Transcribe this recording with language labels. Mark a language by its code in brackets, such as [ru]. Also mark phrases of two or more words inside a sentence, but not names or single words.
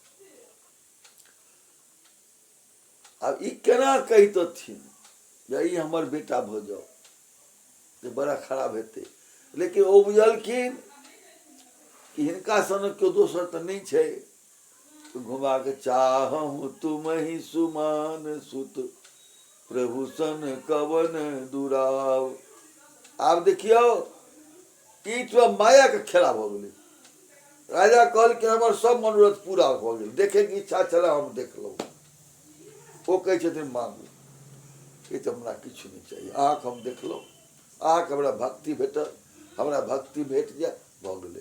[mai] अब ई केना कहितथिन जे ई हमर बेटा भ जाओ, जे बड़ा खराब हेतै। लेकिन ओ बुझलखिन कि हिनका सन केओ दोसर तऽ नहीं छै। [awa] घुमा के चाहूं तुम ही सुमान सुत, प्रभु सन कवन दुराव। [mai] आब देखियो ई तो माया के खेला भ गेलै। राजा कहल कि हमर सब मनोरथ पूरा भ गेल, देखे के इच्छा छले हम देखलहुँ। ओ कहै छथिन मांगू, ये तो हमरा किछु नहीं चाहिए, अहाँके हम देखलहुँ, अहाँके हमरा भक्ति भेटल, हमरा भक्ति भेट जाए भ गेलै।